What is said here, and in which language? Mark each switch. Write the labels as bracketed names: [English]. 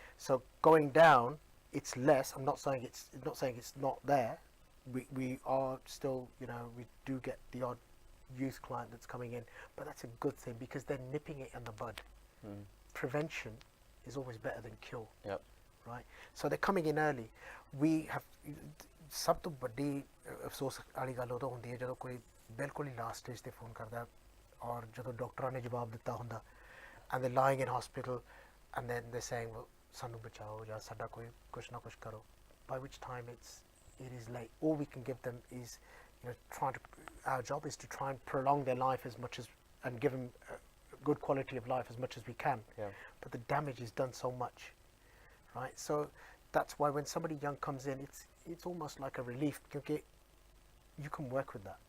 [English] So going down, it's less. I'm not saying it's not there. We are still, we do get the odd youth client that's coming in, but that's a good thing because they're nipping it in the bud. Prevention is always better than cure. Yep. Right, so they're coming in early. We have [Punjabi] ਸਭ ਤੋਂ ਵੱਡੀ ਅਫਸੋਸ ਵਾਲੀ ਗੱਲ ਉਦੋਂ ਹੁੰਦੀ ਹੈ ਜਦੋਂ ਕੋਈ ਬਿਲਕੁਲ ਹੀ ਲਾਸਟ ਸਟੇਜ ਤੇ ਫੋਨ ਕਰਦਾ ਔਰ ਜਦੋਂ ਡਾਕਟਰਾਂ ਨੇ ਜਵਾਬ ਦਿੱਤਾ ਹੁੰਦਾ [English] and they're lying in hospital and then they're saying well [Punjabi] ਸਾਨੂੰ ਬਚਾਓ ਜਾਂ ਸਾਡਾ ਕੋਈ ਕੁਛ ਨਾ ਕੁਛ ਕਰੋ, [English] by which time it is late. All we can give them is, you know, our job is to try and prolong their life as much as, and give them a good quality of life as much as we can. Yeah. But the damage is done so much, right? So that's why when somebody young comes in, it's almost like a relief because you can work with that.